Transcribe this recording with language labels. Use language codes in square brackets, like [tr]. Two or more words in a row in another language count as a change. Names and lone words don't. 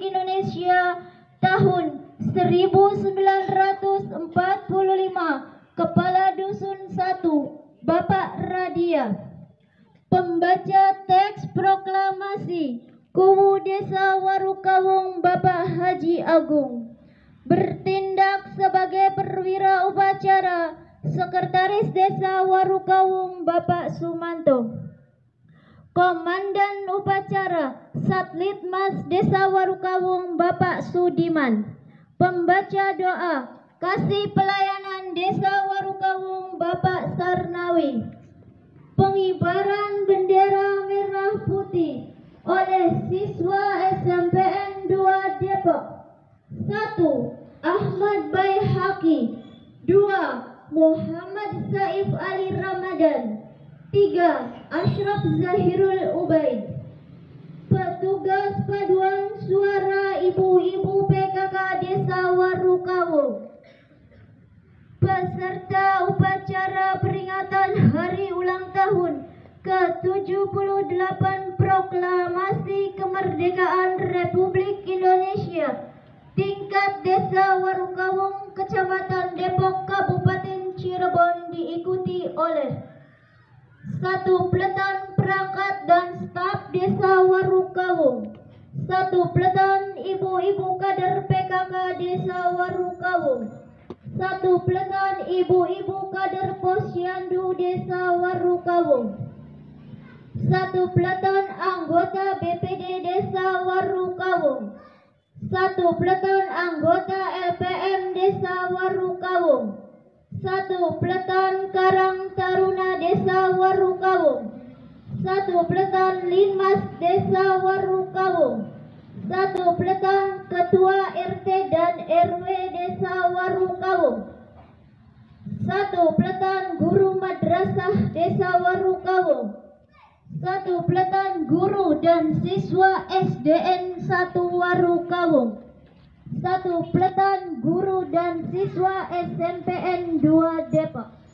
[id] Indonesia tahun 1945, Kepala Dusun 1 Bapak Radia, pembaca teks proklamasi Kuwu Desa Warukawung Bapak Haji Agung, bertindak sebagai perwira upacara Sekretaris Desa Warukawung Bapak Sumanto, Komandan Upacara Satlitmas Desa Warukawung Bapak Sudiman, pembaca doa Kasih Pelayanan Desa Warukawung Bapak Sarnawi, pengibaran bendera merah putih oleh siswa SMPN 2 Depok. 1. Ahmad Baihaqi. 2. Muhammad Saif Ali Ramadan. 3. Ashraf Zahirul Ubaid. Petugas paduan suara ibu-ibu PKK Desa Warukawung, peserta upacara peringatan Hari Ulang Tahun ke-78 Proklamasi Kemerdekaan Republik Indonesia tingkat Desa Warukawung, Kecamatan Depok, Kabupaten Cirebon diikuti oleh 1. Peleton perangkat dan staf Desa Warukawung, 1. Peleton ibu-ibu kader PKK Desa Warukawung, 1. Peleton ibu-ibu kader Posyandu Desa Warukawung, 1. Peleton anggota BPD Desa Warukawung, 1. Peleton anggota LPM Desa Warukawung, 1. Peleton Karang Taruna Desa Warukawung, 1. Peleton Linmas Desa Warukawung, 1. Peleton Ketua RT dan RW Desa Warukawung, 1. Peleton Peleton Guru Madrasah Desa Warukawung, 1 Peleton Guru dan Siswa SDN 1 Warukawung, 1 Peleton Guru dan Siswa SMPN 2 Depok.